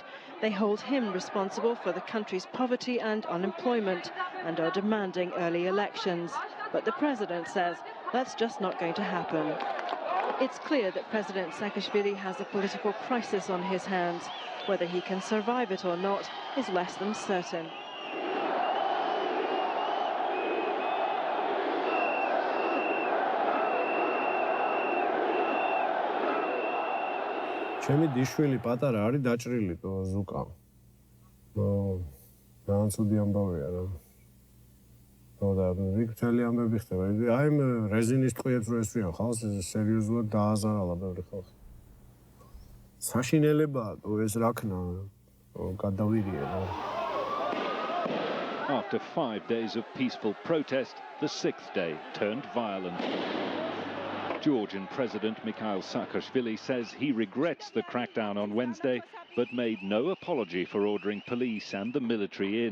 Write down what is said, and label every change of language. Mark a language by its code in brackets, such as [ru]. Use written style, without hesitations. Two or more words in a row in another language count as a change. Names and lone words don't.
[en] They hold him responsible for the country's poverty and unemployment and are demanding early elections. But the president says that's just not going to happen. It's clear that President Saakashvili has a political crisis on his hands. Whether he can survive it or not is less than certain. [ka] ჩემი დიშვილი პატარა არის დაჭრილი თო ზუკა. ძალიან ცუდი ამბავია რა. და რიგვთელი ამბები ხდება. აი რეზინის ტყვიებს რო ესვიან ხალხს სერიოზულად დააზარალა ბევრი ხალხი. საშინელებაა ეს რაქნა გადავირია რა. [en] After 5 days of peaceful protest, the 6th day turned violent. Georgian President Mikhail Saakashvili says he regrets the crackdown on Wednesday, but made no apology for ordering police and the military in.